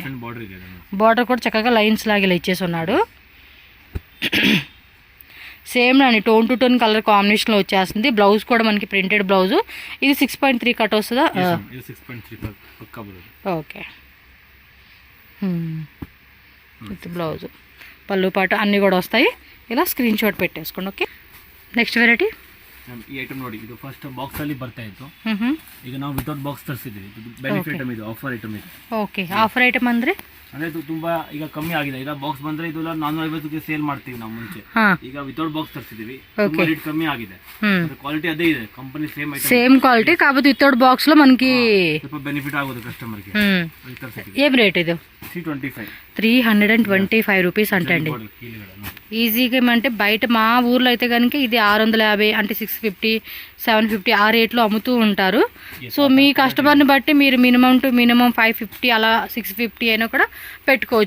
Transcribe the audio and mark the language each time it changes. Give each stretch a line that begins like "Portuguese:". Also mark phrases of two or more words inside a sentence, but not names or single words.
Telugu: బార్డర్ కూడా చక్కగా లైన్స్ లాగా ఇలా ఇచ్చేసి ఉన్నాడు. సేమ్ అండి,
English: tone to tone color combinationలో
Telugu: వచ్చేస్తుంది. బ్లౌజ్ కూడా మనకి
English: printed blouse.
Telugu: ఇది 6.3 కట్ వస్తుందా? ఓకే.
English: with blouse,
Telugu: పళ్ళు పాటు అన్నీ కూడా వస్తాయి. ఇలా
English: screen shot
Telugu: పెట్టేసుకోండి.
English: okay, next variety
Kannada: ಈ ಐಟಮ್ ನೋಡಿ, ಇದು
English: first box
Kannada: ಅಲ್ಲಿ ಬರ್ತಾ ಇತ್ತು. ಈಗ ನಾವು
English: without box
Kannada: ತರಿಸಿದ್ದೀವಿ. ಇದು
English: benefit item,
Kannada: ಇದು
English: offer item
Kannada: ಇದು. ಓಕೆ,
English: offer item
Kannada: ಅಂದ್ರೆ ಇದು ತುಂಬಾ ಈಗ ಕಮ್ಮಿ ಆಗಿದೆ. ಈಗ ಬಾಕ್ಸ್ ಬಂದ್ರೆ ಇದು 450ಕ್ಕೆ ಸೇಲ್ ಮಾಡ್ತೀವಿ ನಾವು ಮುಂಚೆ. ಈಗ
English: without box
Kannada: ತರಿಸಿದ್ದೀವಿ, ತುಂಬಾ ರೇಟ್ ಕಮ್ಮಿ ಆಗಿದೆ. ಕ್ವಾಲಿಟಿ ಅದೇ ಇದೆ,
English: company same item, same quality,
Telugu: కాకపోతే
English: without box
Telugu: లో మనకి
Kannada: ಸ್ವಲ್ಪ ಬೆನಿಫಿಟ್ ಆಗೋದು ಕಸ್ಟಮರ್ ಗೆ.
Telugu: ఏం రేట్ ఇది? 325 రూపీస్ అంటండి. ఈజీగా ఏమంటే బయట మా ఊర్లో అయితే కనుక ఇది 650 అంటే 650 750 ఆ రేట్లో అమ్ముతూ ఉంటారు. సో మీ కస్టమర్ని బట్టి మీరు
English: minimum to minimum
Telugu: 550 అలా 650 అయినా కూడా పెట్టుకోవచ్చు.